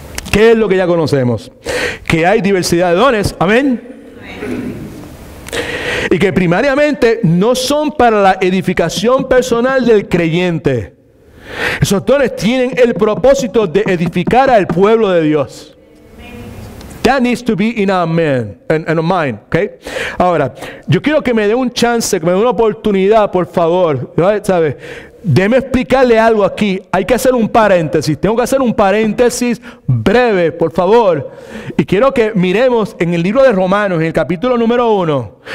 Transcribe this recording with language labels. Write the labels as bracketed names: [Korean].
[Spanish] ¿Qué es lo que ya conocemos? Que hay diversidad de dones, amén. Y que primariamente no son para la edificación personal del creyente. Esos dones tienen el propósito de edificar al pueblo de Dios. [English] That needs to be in our mind, okay? [Spanish] Ahora, yo quiero que me dé un chance, que me dé una oportunidad, por favor, ¿sabes? Déjeme explicarle algo aquí. Hay que hacer un paréntesis. Tengo que hacer un paréntesis breve, por favor. Y quiero que miremos en el libro de Romanos, en el capítulo número 1.